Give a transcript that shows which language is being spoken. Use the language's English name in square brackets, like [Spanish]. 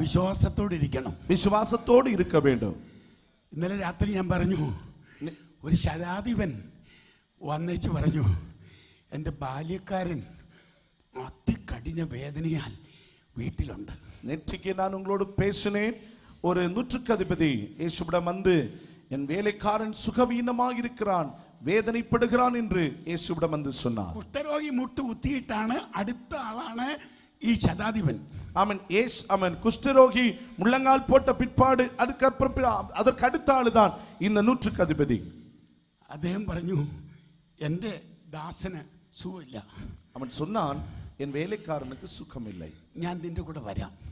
[Malayalam] വിശ്വാസത്തോടെ ഇരിക്കണം, വിശ്വാസത്തോടെ ഇരിക്ക വേണം. ഇന്നലെ രാത്രി ഞാൻ പറഞ്ഞു, ഒരു ശതാധിപൻ വന്നേച്ച് പറഞ്ഞു, എൻ്റെ ബാല്യക്കാരൻ അതികഠിന വേദനയാൽ വീട്ടിലുണ്ട്. [Tamil] நேற்றைக்கு நான் உங்களோடு பேசினேன். ஒரு 100க்கு அதிபதி இயேசுவிடம் வந்து என் வேலைக்காரன் சுகவீனமாக இருக்கிறான், വേദനപ്പെടുகிறான் என்று യേശുവിடம் வந்து சொன்னார். [Malayalam] കുഷ്ഠരോഗി മുട്ട് കുത്തിയിട്ടാണ് അടുത്ത ആളാണ് ഈ ശതാധിപൻ. [Tamil] அவன் அவன் குஷ்டரோகி முள்ளங்கால் போட்ட பிற்பாடு அதற்கு அடுத்த ஆளுதான் இந்த 100க்கு அதிபதி. [Malayalam] അദ്ദേഹം പറഞ്ഞു, എൻ്റെ ദാസന് സുഖമില്ല. [Tamil] அவன் சொன்னான், என் வேலைக்காரனுக்கு சுகம் இல்லை, [Malayalam] ഞാൻ നിന്റെ കൂടെ വരാം,